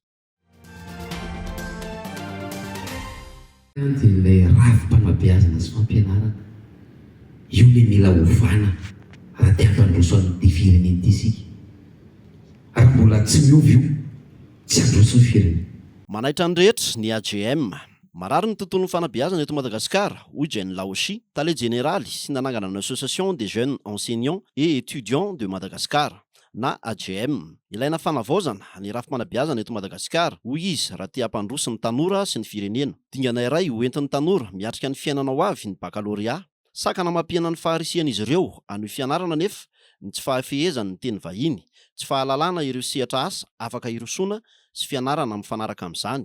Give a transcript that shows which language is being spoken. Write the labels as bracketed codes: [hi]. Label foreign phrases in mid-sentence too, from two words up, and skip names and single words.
[mg] Ilay ravi-panabeazana sy fampianarana io le mila ovana raha tia hampandroso an'ity firenena ity isika. Ary mbola tsy miovy io tsy handroso ny firenena. Manaitra ny rehetra ny AGM. Marary ny tontolon'ny fanabeazana eto Madagasikara, hoy Jane Laoshi, tale généraly sy nanangana ny Association des jeunes enseignants et étudiants de Madagascar na AGM. Ilaina fanavaozana ny rafi-panabeazana eto Madagasikara, hoy izy raha tia hampandroso ny tanora sy ny firenena. Dingana iray ho entin'ny tanora miatrika ny fiainana ho avy ny baccalauréat. Sakana mampiana ny faharisian'izy ireo anohy fianarana nefa ny tsy fahafehezany ny teny vahiny, tsy fahalalana ireo sehatra asa afaka irosona sy fianarana mifanaraka amin'izany.